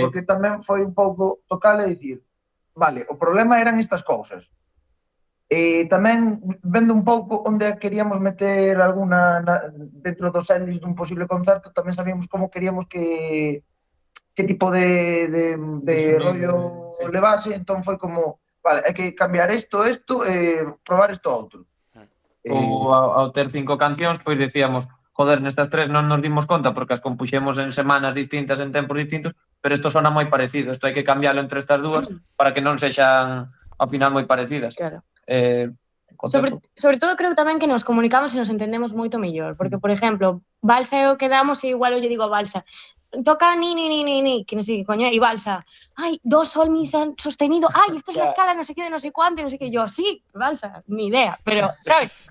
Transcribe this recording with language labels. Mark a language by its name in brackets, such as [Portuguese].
[Galician] porque tamén foi un pouco tocar e dicir, vale, o problema eran estas cousas. E tamén vendo un pouco onde queríamos meter alguna dentro dos endings dun posible concerto, tamén sabíamos como queríamos que tipo de rollo sí. levase, entón foi como, vale, hai que cambiar isto, probar isto outro. Ou ao ter 5 cancións, pois decíamos, joder, nestas 3 non nos dimos conta porque as compuxemos en semanas distintas, en tempos distintos, pero isto sona moi parecido, isto hai que cambiarlo entre estas dúas para que non sexan ao final moi parecidas. Claro. Sobre todo creo tamén que nos comunicamos e nos entendemos moito mellor, porque, por exemplo, Balsa e eu quedamos e igual eu lle digo a Balsa, toca ni, que non sei que coño, e Balsa, ai, do, sol, mi, sostenido, ai, [Spanish] esta es la escala, no sé qué, de no sé cuánto, [Galician] no sé qué, yo, sí, Balsa, ni idea, pero, ¿sabes?